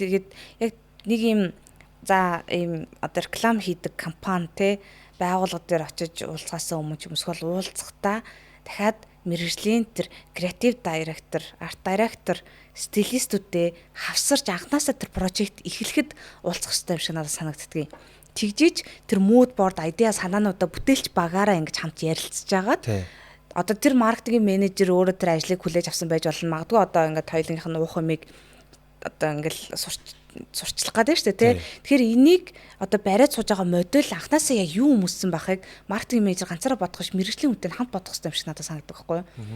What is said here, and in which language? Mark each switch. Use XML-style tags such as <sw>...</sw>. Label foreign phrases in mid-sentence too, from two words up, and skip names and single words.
<mn>Тэгээд яг нэг юм за ийм одоо реклам хийдэг компани те байгууллага дээр очиж уулзахаас өмнө ч юмсгол уулзахдаа дахиад мэргэжлийн тэр креатив директор, арт директор, стилистүүдээ хавсарч анханасаа тэр прожект эхлэхэд уулзах хэрэгтэй юм шиг надад санагддаг. Тэгжиж тэр</mn> <en>mood board idea</en> <mn>санаануудаа бүтээлч багаараа ингэж хамт ярилцж байгаад одоо тэр маркетинг менежер өөрөө тэр ажлыг хүлээж авсан байж болно. Магадгүй одоо ингээд хоёулынх нь уух юмыг одоо ингээл сурчлах гэдэг шүү дээ, тий. Тэгэхээр энийг одоо бариад сууж байгаа модель анханасаа яг юу өмссөн байхыг маркетинг менежер ганцаараа бодох ш мэргэжлийн хүнтэй хамт бодох хэрэгтэй юм шиг надад санагддаг байхгүй юу.</mn>